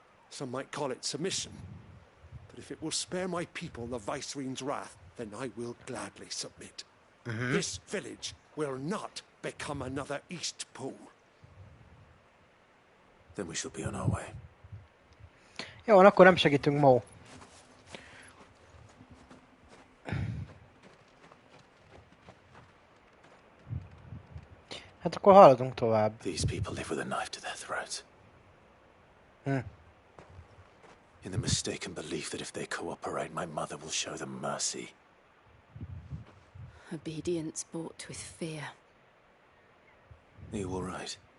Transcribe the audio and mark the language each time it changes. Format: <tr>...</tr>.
<en>Some might call it submission. But if it will spare my people the Viceroy's wrath, then I will gladly submit. This village will not become another East Pool. Then we shall be on our way.</en> <hu>Jó, akkor nem segítünk, Mo. Hát akkor haladunk tovább.</hu> <en>These people live with a knife to their throats. Hm. In the mistaken belief that if they cooperate, my mother will show them mercy. Obedience bought with fear. Are you all right?</en>